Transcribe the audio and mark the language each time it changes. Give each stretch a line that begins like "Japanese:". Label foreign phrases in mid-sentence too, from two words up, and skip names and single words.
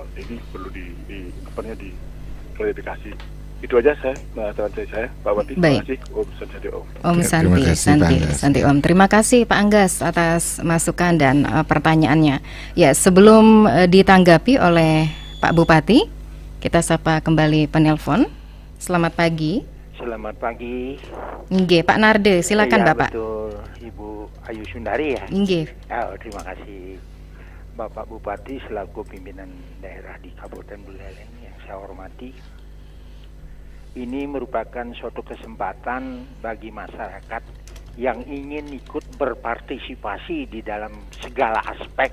Indonesian: Ini perlu diklarifikasi. Itu aja saya Pak Bupati. Terima kasih.
Sanskrit: Om Santi Om. Om
Indonesian: Ya, Santi, terima kasih, Pak Anggas.
Sanskrit: Santi Om.
Indonesian: Terima kasih Pak Anggas atas masukan dan pertanyaannya. Ya, sebelum ditanggapi oleh Pak Bupati, kita sapa kembali penelpon. Selamat pagi. Selamat pagi. Nggih, Pak Narde, silakan Ya, Bapak. Betul, Ibu Ayu Sundari ya. Nggih. Oh, terima kasih. Bapak Bupati selaku pimpinan daerah di Kabupaten Buleleng yang saya hormati. Ini merupakan suatu kesempatan bagi masyarakat yang ingin ikut berpartisipasi di dalam segala aspek.